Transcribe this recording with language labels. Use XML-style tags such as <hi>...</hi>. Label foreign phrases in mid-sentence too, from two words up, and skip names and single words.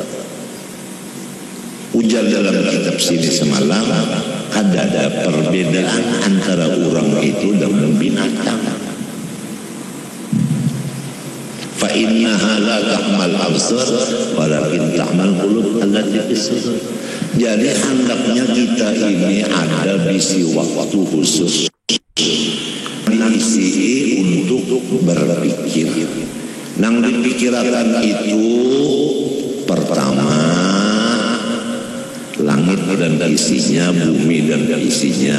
<bjn>Ujar dalam kitab sini semalam ada perbedaan antara orang itu dengan binatang.</bjn> <ar>فإنها لا تعمى الأبصار ولكن تعمى القلوب التي في الصدور.</ar> <bjn>Jadi hendaknya kita ini ada bisi waktu khusus diisi untuk berpikir. Nang dipikirkan itu pertama langit dan isinya, bumi dan isinya.</bjn>